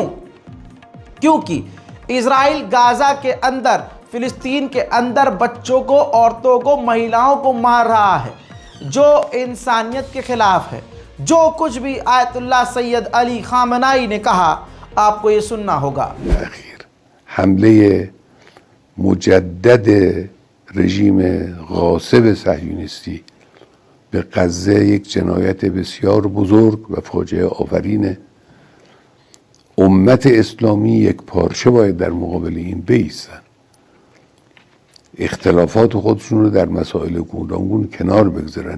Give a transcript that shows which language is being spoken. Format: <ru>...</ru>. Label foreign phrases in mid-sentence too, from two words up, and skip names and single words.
<hi>क्योंकि इजराइल गाज़ा के अंदर, फ़िलिस्तीन के अंदर बच्चों को, औरतों को, महिलाओं को मार रहा है, जो इंसानियत के ख़िलाफ़ है। जो कुछ भी आयतुल्ला सैयद अली खामनाई ने कहा, आपको ये सुनना होगा।</hi> <fa>آخر حمله مجدد رژیم غاصب صهیونیستی به غزه یک جنایت بسیار بزرگ و فاجعه آفرینه. امت اسلامی یک پارچه باید در مقابل این بایستن، اختلافات خودشون رو در مسائل گوناگون کنار بگذارن.</fa>